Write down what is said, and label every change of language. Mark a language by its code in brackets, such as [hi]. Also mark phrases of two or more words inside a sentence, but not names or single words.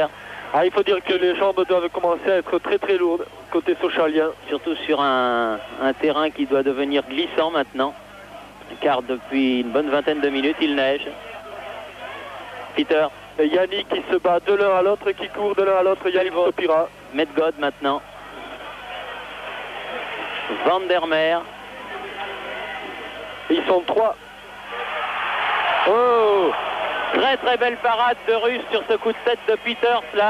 [fr] Ah, il faut dire que les jambes doivent commencer à être très très lourdes côté sochalien. Surtout sur un terrain qui doit devenir glissant maintenant, car depuis une bonne vingtaine de minutes, il neige. Peter. Et Yannick qui se bat de l'un à l'autre, qui court de l'un à l'autre, Yannick Stopira. Medgod maintenant. Van der Meer. Ils sont 3. Oh! Très très belle parade de Russe sur ce coup de tête de Peters là.